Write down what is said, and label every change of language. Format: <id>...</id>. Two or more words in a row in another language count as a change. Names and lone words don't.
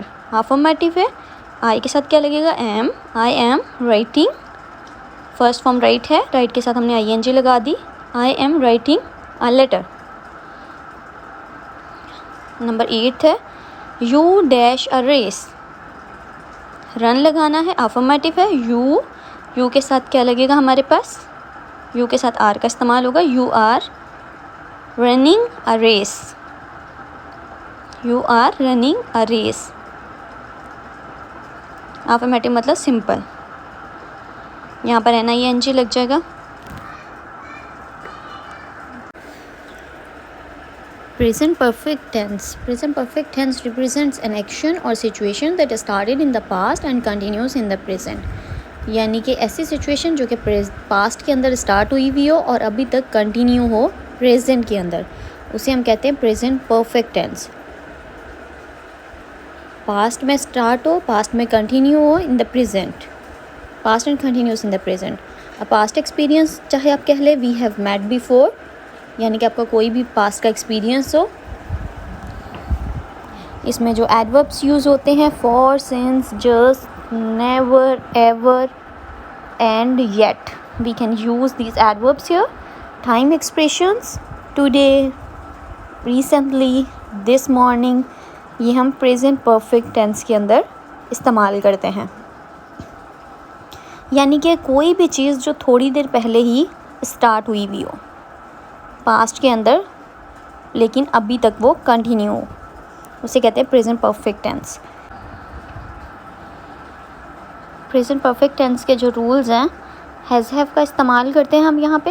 <hi>अफर्मेटिव है, आई के साथ क्या लगेगा? एम,</hi> <en>I am writing, first form</en> <hi>राइट है, राइट के साथ हमने आईएनजी लगा दी,</hi> <en>I am writing a letter.</en> <hi>नंबर 8 है</hi> <en>you dash a race.</en> <hi>रन लगाना है, अफर्मेटिव है, यू के साथ क्या लगेगा हमारे पास? यू के साथ आर का इस्तेमाल होगा,</hi> <en>You are running a race, you are running a race.</en> <hi>अफर्मेटिव मतलब सिंपल, यहाँ पर NING लग जाएगा।</hi> <en>Present perfect tense. Present perfect tense represents an action or situation that started in the past and continues in the present.</en> <hi>यानी कि ऐसी सिचुएशन जो कि पास्ट के अंदर स्टार्ट हुई हुई हो और अभी तक कंटिन्यू हो प्रेजेंट के अंदर, उसे हम कहते हैं</hi> <en>present perfect tense.</en> <hi>पास्ट में स्टार्ट हो, पास्ट में कंटिन्यू हो</hi> <en>in the present, past and continuous in the present.</en> <hi>अब</hi> <en>past experience</en> <hi>चाहे आप कह ले</hi> <en>we have met before,</en> <hi>यानी कि आपका कोई भी पास्ट का एक्सपीरियंस हो। इसमें जो</hi> <en>adverbs use</en> <hi>होते हैं</hi> <en>for, since, just, never, ever and yet, we can use these adverbs here. Time expressions, today, recently, this morning,</en> <hi>ये हम</hi> <en>present perfect tense</en> <hi>के अंदर इस्तेमाल करते हैं। यानी कि कोई भी चीज़ जो थोड़ी देर पहले ही स्टार्ट हुई हुई हो पास्ट के अंदर, लेकिन अभी तक वो कंटिन्यू हो, उसे कहते हैं</hi> <en>present perfect tense. present perfect tense</en> <hi>के जो रूल्स हैं,</hi> <en>has have</en> <hi>का इस्तेमाल करते हैं हम यहाँ पे।</hi>